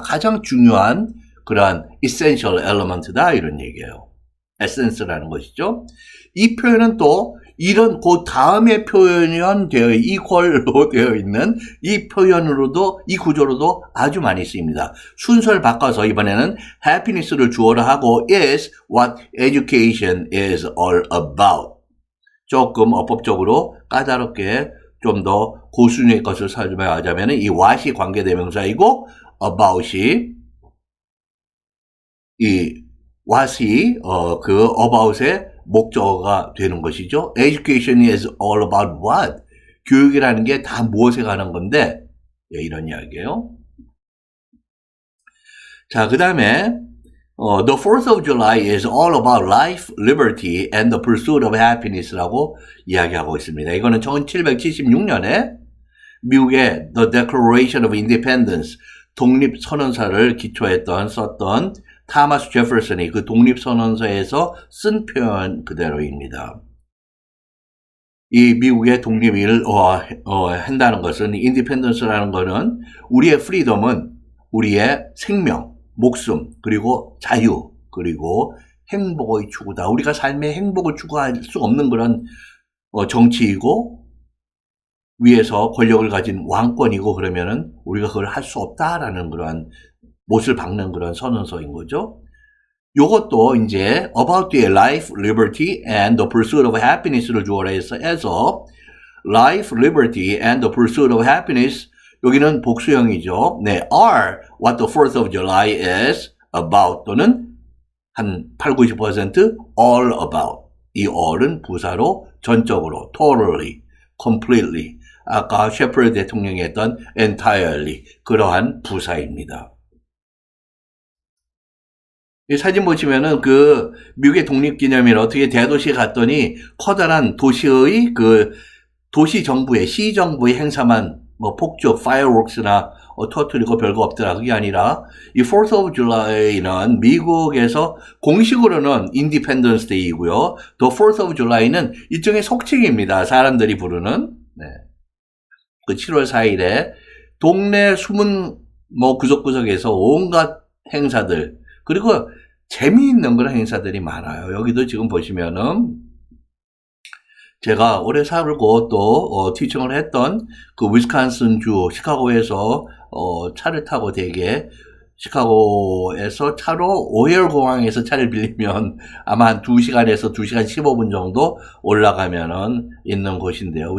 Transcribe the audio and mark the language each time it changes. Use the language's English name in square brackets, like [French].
[Korean] 가장 중요한 그러한 essential element다 이런 얘기예요. 에센스라는 것이죠. 이 표현은 또 이런 그 다음에 표현되어 equal로 되어 있는 이 표현으로도 이 구조로도 아주 많이 쓰입니다. 순서를 바꿔서 이번에는 happiness를 주어로 하고 [English] is what education is all about. [Korean] 조금 어법적으로 까다롭게 좀 더 고수준의 것을 설명하자면 이 what이 관계대명사이고 about이 이 what이 그 about의 목적어가 되는 것이죠. [English] Education is all about what? [Korean] 교육이라는 게 다 무엇에 관한 건데 이런 이야기예요. 자, 그 다음에 [English] The 4th of July is all about life, liberty, and the pursuit of happiness [Korean] 라고 이야기하고 있습니다. 이거는 1776년에 미국의 The Declaration of Independence, 독립선언서를 기초했던 썼던 타마스 제퍼슨이 그 독립선언서에서 쓴 표현 그대로입니다. 이 미국의 독립을 한다는 것은 인디펜던스라는 것은 우리의 프리덤은 우리의 생명, 목숨, 그리고 자유, 그리고 행복의 추구다. 우리가 삶의 행복을 추구할 수 없는 그런 정치이고 위에서 권력을 가진 왕권이고 그러면은 우리가 그걸 할 수 없다라는 그런 못을 박는 그런 선언서인 거죠. 요것도 이제 [English] about the life, liberty, and the pursuit of happiness를 [Korean] 주어라 해서 [English] life, liberty, and the pursuit of happiness [Korean] 여기는 복수형이죠. [English] 네, are what the 4th of July is about [Korean] 또는 한 80-90% [English] all about. [Korean] 이 all은 부사로 전적으로 totally, completely 아까 셰퍼드 대통령이 했던 entirely 그러한 부사입니다. 이 사진 보시면은 그 미국의 독립기념일 어떻게 대도시에 갔더니 커다란 도시의 그 도시 정부의 시 정부의 행사만 폭죽, fireworks나 터뜨리고 별거 없더라. 그게 아니라 이 4th of July는 미국에서 공식으로는 Independence Day이고요. The 4th of July는 일종의 속칭입니다. 사람들이 부르는. 네. 그 7월 4일에 동네 숨은 구석구석에서 온갖 행사들 그리고 재미있는 그런 행사들이 많아요. 여기도 지금 보시면은 제가 오래 살고 또 티칭을 했던 그 위스콘신주 시카고에서 차를 타고 되게 시카고에서 차로 오헤어 공항에서 차를 빌리면 아마 한 2시간에서 2시간 15분 정도 올라가면은 있는 곳인데요.